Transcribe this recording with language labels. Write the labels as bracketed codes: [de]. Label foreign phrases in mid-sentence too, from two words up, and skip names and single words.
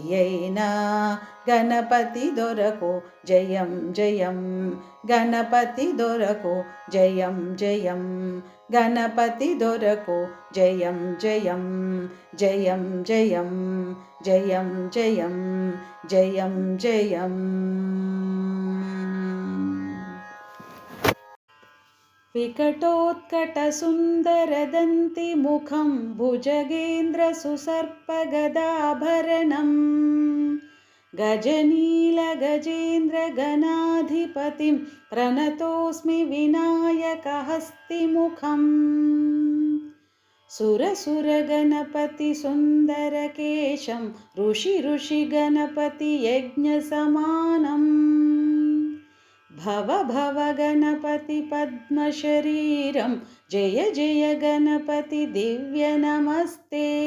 [te] అయినా గణపతి దొరకు జయం జయం గణపతి దొరకు జయం జయం గణపతి దొరకు జయం జయం జయం జయం జయం జయం జయం జయం [sa] विकटोत्कटसुन्दरदन्तिमुखं भुजगेन्द्रसुसर्पगदाभरणं गजनीलगजेन्द्रगणाधिपतिं प्रणतोऽस्मि विनायकहस्तिमुखम् सुरसुरगणपति सुन्दरकेशं ऋषि यज्ञसमानम् भव गणपति पद्मशरीरं जय जय गणपति दिव्यनमस्ते